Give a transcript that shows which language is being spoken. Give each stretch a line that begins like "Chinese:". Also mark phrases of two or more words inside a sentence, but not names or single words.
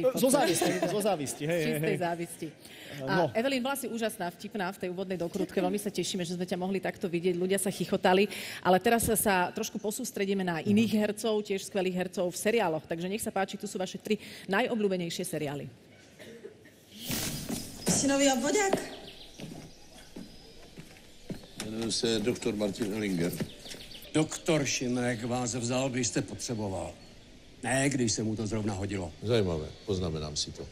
Slovak: Zo závisti, hej. Čistej závisti. A Evelyn bola si úžasná, vtipná v tej úvodnej dokrutke. Veľmi sa tešíme, že sme ťa mohli takto vidieť. Ľudia sa chichotali. Ale teraz sa trošku posústredíme na iných hercov, tiež skvelých hercov v seriáloch. Takže nech sa páči, tu sú vaše 3 najobľúbenejšie seriály.
Czech: Jsi nový obvodák? Jmenuji se doktor Martin Ellinger. Doktor Šimek vás vzal, když jste potřeboval. Ne, když se mu to zrovna hodilo. Zajímavé, poznamenám si to.